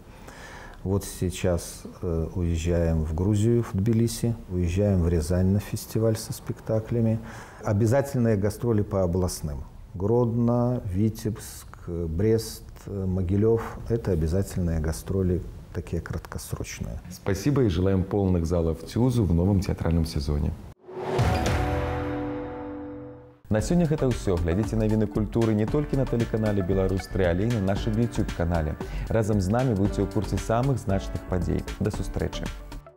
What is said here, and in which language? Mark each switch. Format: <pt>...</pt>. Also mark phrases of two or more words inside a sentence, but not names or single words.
<ru>Вот сейчас уезжаем в Грузию, в Тбилиси, уезжаем в Рязань на фестиваль со спектаклями. Обязательные гастроли по областным. Гродно, Витебск, Брест, Могилев – это обязательные гастроли, такие краткосрочные. Спасибо и желаем полных залов ТЮЗу в новом театральном сезоне.</ru> <be>На сёння гэта ўсё. Глядзіце навіны культуры не толькі на тэлеканале «Беларусь-3», але і на нашым YouTube-канале. Разам з намі будзьце ў курсе самых значных падзей. Да сустрэчы!</be>